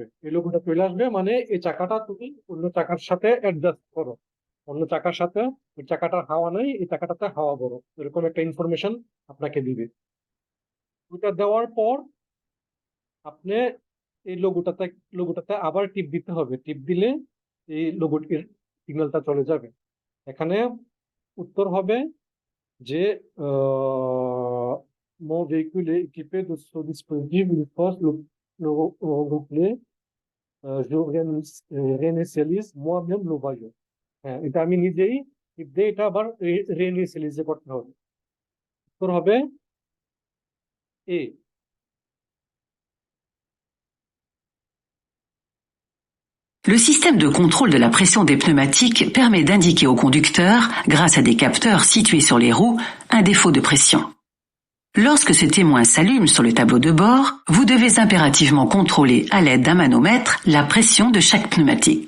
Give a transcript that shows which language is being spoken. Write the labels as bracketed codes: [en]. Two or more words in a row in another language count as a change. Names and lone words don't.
[bn] এই লোগোটা চলে আসবে মানে এই চাকাটা তুমি অন্য চাকার সাথে অ্যাডজাস্ট করো, অন্য চাকার সাথে ওই চাকাটার হাওয়া নেই, এই চাকাটাতে হাওয়া বড়, এরকম একটা ইনফরমেশন আপনাকে দিবে। ওটা দেওয়ার পর আপনি এই লোগোটাতে আবার টিপ দিতে হবে। টিপ দিলে এই লোগোটির সিগন্যালটা চলে যাবে। এখানে উত্তর হবে যে [fr] mon véhicule est équipé de ce dispositif, il faut le gonfler, je réinitialise moi-même le voyant. [bn] হ্যাঁ, এটা আমি নিজেই টিপ দিয়ে এটা আবার রিইনিশিয়ালাইজ করতে হবে। উত্তর হবে এ। [fr] Le système de contrôle de la pression des pneumatiques permet d'indiquer au conducteur, grâce à des capteurs situés sur les roues, un défaut de pression. Lorsque ce témoin s'allume sur le tableau de bord, vous devez impérativement contrôler à l'aide d'un manomètre la pression de chaque pneumatique.